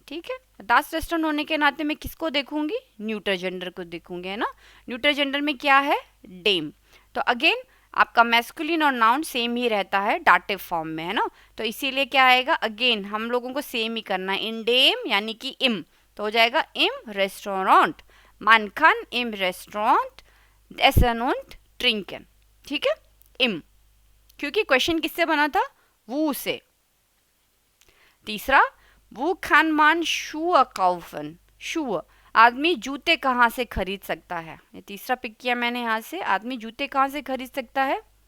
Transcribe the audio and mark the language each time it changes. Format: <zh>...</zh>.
<hi>ठीक है, दास रेस्टोरेंट होने के नाते मैं किसको देखूंगी, न्यूटर जेंडर को देखूंगी, है ना। न्यूटर जेंडर में क्या है, डेम। तो अगेन आपका मैस्कुलिन और नाउन सेम ही रहता है डाटिव फॉर्म में, है ना। तो इसीलिए क्या आएगा, अगेन हम लोगों को सेम ही करना है, इन डेम यानी कि इम,</hi> <de>तो हो जाएगा im Restaurant, man kann im Restaurant essen und trinken।</de> <hi>ठीक है, im, क्योंकि क्वेश्चन किससे बना था, वो से। तीसरा, वो</hi> <de>kann man Schuhe kaufen,</de> <hi>Schuhe, आदमी जूते कहाँ से खरीद सकता है। ये तीसरा पिक किया मैंने यहाँ से, आदमी जूते कहाँ से खरीद सकता है।</hi>